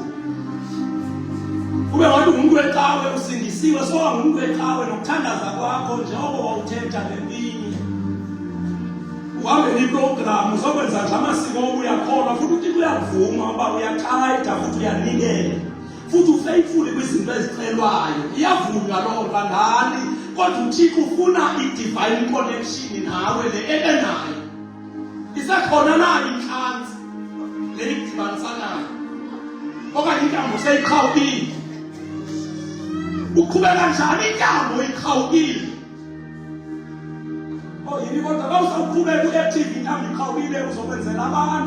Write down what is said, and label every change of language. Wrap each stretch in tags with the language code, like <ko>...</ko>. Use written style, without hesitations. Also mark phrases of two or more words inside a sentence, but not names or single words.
<xh>Ube ngathi umuntu wecawe usindisiwe, soka ngumuntu wecawe nokuthandaza kwakho njengoba wawuthetha ngelinye. Uhambe iprogram uzokwenza nje amasiko uyakholwa, futhi uThixo uyakuvuma uba uyaqhaida futhi uyanikela. Futhi ufaithful kwizinto ezicelwayo. Iyavunywa loo nto ngani, kodwa uThixo ufuna i-</xh> <en>divine connection</en> <xh>nawe le ebenayo. Isekhona na inhlanzi le idibanisanayo? Okanye intambo seyiqhawukile? Uqhubeka njani intambo iqhawukile? Yini kodwa bawuzawuqhubeka u-active intambo iqhawukile uzokwenzela abantu?</xh>